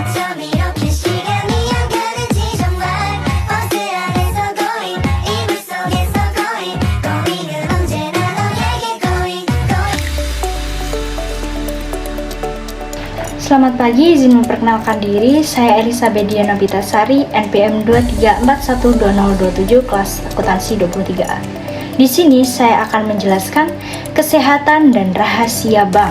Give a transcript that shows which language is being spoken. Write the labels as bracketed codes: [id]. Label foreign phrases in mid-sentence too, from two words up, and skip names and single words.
[ko] 밤이렇게 시간이 안 가는지 정말 버스 안에서 going 이불 속에서 [en] going going [ko] 은 언제나 너에게 [en] going going. [id] Selamat pagi, izin memperkenalkan diri. Saya Elizabeth Diana Bitasari, NPM 23412027, kelas akuntansi 23A. Di sini saya akan menjelaskan kesehatan dan rahasia bank.